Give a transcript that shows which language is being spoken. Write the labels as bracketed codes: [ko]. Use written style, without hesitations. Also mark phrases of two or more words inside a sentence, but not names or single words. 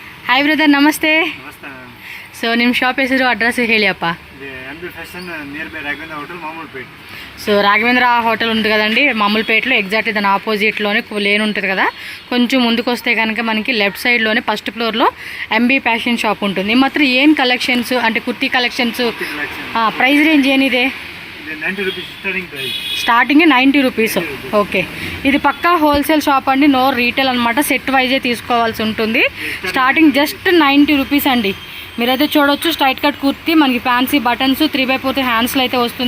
[en] hi brother, [kn] ನಮಸ್ತೆ. ನಮಸ್ತೆ. ಸೊ ನಿಮ್ಮ ಶಾಪ್ ಹೆಸರು, ಅಡ್ರೆಸ್ ಹೇಳಿ ಅಪ್ಪ. [en] MB Fashion near by Raghavendra Hotel Mamulpet. [te] సో రాఘవేంద్ర హోటల్ ఉంది కదండి మామూలుపేటలో, ఎగ్జాక్ట్లీ దాని ఆపోజిట్లోనే లేన్ ఉంటుంది కదా. కొంచెం ముందుకు వస్తే కనుక మనకి [en] left side first floor [te] MB ಫ್ಯಾಷನ್ ಶಾಪ್ ఉంటుంది. [kn] ನಿಮ್ಮ ಹತ್ರ ಏನು ಕಲೆಕ್ಷನ್ಸ್ [te] అంటే కుర్తీ కలెక్షన్స్, [en] price range [te] ఏనిదే? [en] 90 rupees starting 90 rupees. [te] ఓకే, ఇది పక్కా [en] wholesale shop [te] అండి, [en] no retail [te] అనమాట. [en] set wise [te] తీసుకోవాల్సి ఉంటుంది. [en] starting just 90 rupees [te] అండి. మీరైతే చూడొచ్చు, [en] straight cut [te] కుర్తీ మనకి [en] fancy buttons [te] 3x4 హ్యాండ్స్లో అయితే వస్తుంది.